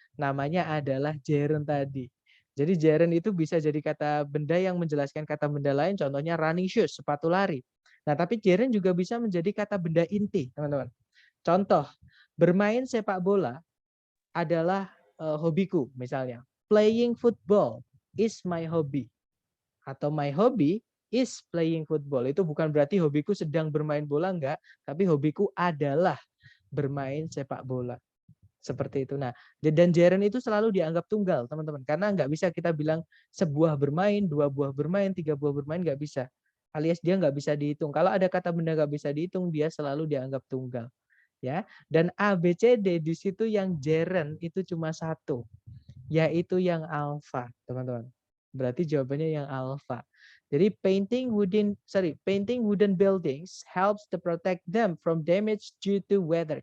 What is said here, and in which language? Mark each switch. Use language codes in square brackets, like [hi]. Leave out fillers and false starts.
[id] Namanya adalah gerund tadi. Jadi gerund itu bisa jadi kata benda yang menjelaskan kata benda lain. Contohnya running shoes, sepatu lari. Nah, tapi gerund juga bisa menjadi kata benda inti, teman-teman. Contoh, bermain sepak bola adalah hobiku, misalnya. [en] Playing football is my hobby. Atau my hobby is playing football. [id] Itu bukan berarti hobiku sedang bermain bola, enggak. Tapi hobiku adalah bermain sepak bola. Seperti itu. Nah, dan gerund itu selalu dianggap tunggal, teman-teman. Karena nggak bisa kita bilang sebuah bermain, dua buah bermain, tiga buah bermain, nggak bisa. Alias dia nggak bisa dihitung. Kalau ada kata benda nggak bisa dihitung, dia selalu dianggap tunggal. Ya, dan A, B, C, D di situ yang gerund itu cuma satu, yaitu yang alfa, teman-teman. Berarti jawabannya yang alfa. [en] Jadi painting wooden buildings helps to protect them from damage due to weather.